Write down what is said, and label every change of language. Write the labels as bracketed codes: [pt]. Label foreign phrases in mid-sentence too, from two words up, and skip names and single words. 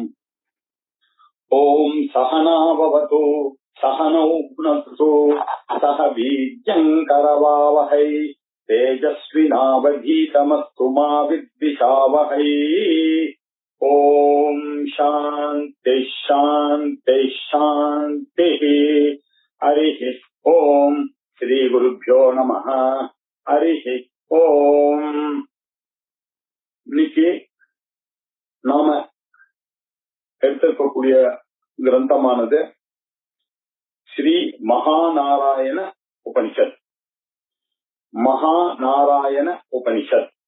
[sa] ॐ सहना भवतु सहनौ भुनक्तु सह वीर्यङ्करवावहै तेजस्विनावधीतमस्तु मा विद्विषावहै. ॐ शान्ति शान्ति शान्तिः. हरिः ओम्. श्री गुरुभ्यो नमः. हरिः ओम्. [ta] இன்னைக்கு நாம எடுத்திருக்கக்கூடிய கிரந்தமானது ஸ்ரீ மகாநாராயண உபனிஷத். மகாநாராயண உபனிஷத்.